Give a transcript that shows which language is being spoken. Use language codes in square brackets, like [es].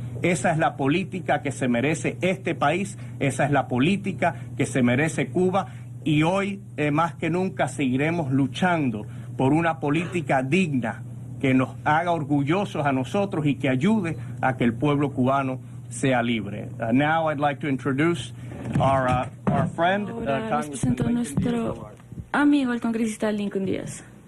[es] Esa es la política que se merece este país, esa es la política que se merece Cuba, y hoy más que nunca seguiremos luchando por una política digna que nos haga orgullosos a nosotros y que ayude a que el pueblo cubano sea libre. [en] Now I'd like to introduce our friend, [es] Ahora les presento a nuestro amigo, el congresista Lincoln Díaz.